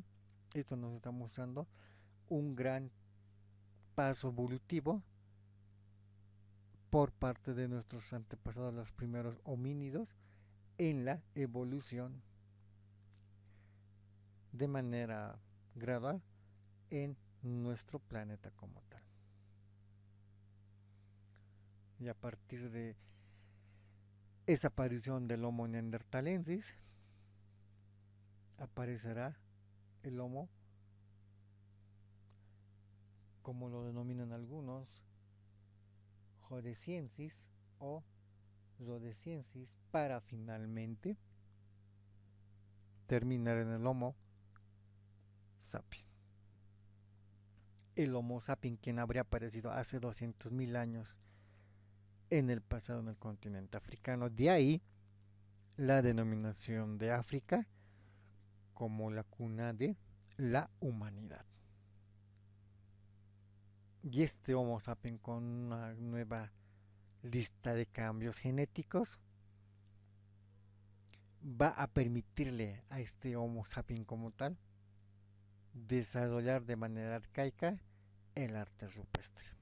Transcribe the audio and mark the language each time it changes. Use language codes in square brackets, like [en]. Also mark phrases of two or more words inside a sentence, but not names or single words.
[es] Esto nos está mostrando un gran paso evolutivo por parte de nuestros antepasados, los primeros homínidos, en la evolución de manera gradual en nuestro planeta como tal. Y a partir de esa aparición del Homo neanderthalensis, aparecerá el Homo, como lo denominan algunos, Rhodesiensis o Rhodesiensis, para finalmente terminar en el Homo sapiens. El Homo sapiens, quien habría aparecido hace 200.000 años en el pasado en el continente africano. De ahí la denominación de África como la cuna de la humanidad. Y este Homo sapiens, con una nueva lista de cambios genéticos, va a permitirle a este Homo sapiens como tal desarrollar de manera arcaica el arte rupestre.